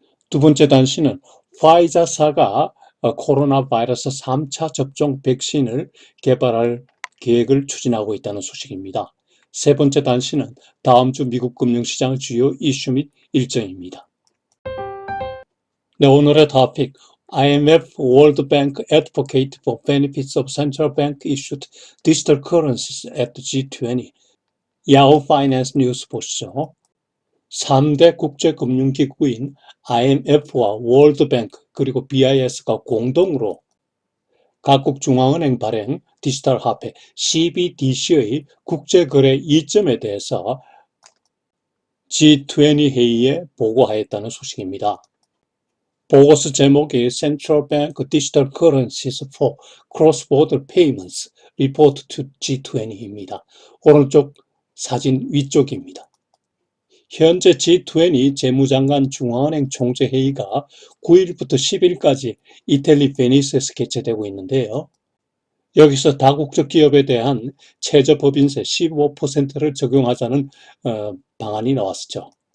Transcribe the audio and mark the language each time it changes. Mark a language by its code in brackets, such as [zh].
[ko] 두 번째 단신은 화이자사가 코로나 바이러스 3차 접종 백신을 개발할 계획을 추진하고 있다는 소식입니다. 세 번째 단신은 다음 주 미국 금융시장 주요 이슈 및 일정입니다. 네, 오늘의 토픽 [en] IMF, World Bank advocate for benefits of central bank issued digital currencies at G20. [ko] 야후 파이낸스 뉴스 보시죠. 3대 국제금융기구인 IMF와 월드뱅크 그리고 BIS가 공동으로 각국 중앙은행 발행 디지털 화폐 CBDC의 국제거래 이점에 대해서 G20 회의에 보고하였다는 소식입니다. 보고서 제목이 Central Bank Digital Currencies for Cross-Border Payments Report to G20입니다. 오른쪽 사진 위쪽입니다. 현재 G20 재무장관 중앙은행 총재회의가 9일부터 10일까지 이탈리 베니스에서 개최되고 있는데요. 여기서 다국적 기업에 대한 최저법인세 15%를 적용하자는 방안이 나왔죠.